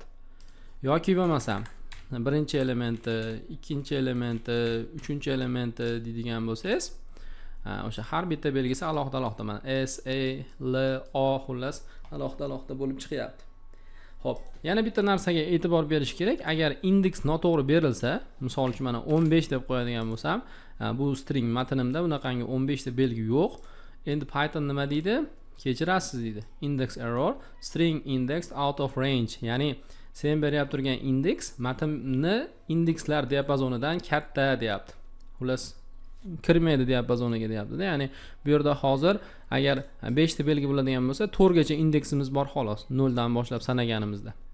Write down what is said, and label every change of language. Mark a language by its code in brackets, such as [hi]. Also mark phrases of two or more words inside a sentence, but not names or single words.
[uz] Yoki bo'lmasam birinchi elementi, ikkinchi elementi, uchinchi elementi deydigan bo'lsangiz, o'sha har bitta belgisi alohida mana s, a, l, o xullas alohida bo'lib chiqyapti. Xo'p, yana bitta narsaga e'tibor berish kerak. Agar indeks noto'g'ri berilsa, misol uchun mana 15 deb qo'yadigan bo'lsam, bu string matnimda bunaqangi 15 ta belgi yo'q. Endi Python nima deydi? Kechirasiz deydi. [en] Index error, string indexed out of range. [uz] Ya'ni sen beryapti turgan indeks matnni indekslar diapazonidan katta deyapti. Xullas kirmaydi diapazoniga deyapti-da. Ya'ni bu yerda hozir agar 5 ta belgi bo'ladigan bo'lsa, 4 gacha indeksimiz bor xolos, 0 dan boshlab sanaganimizda.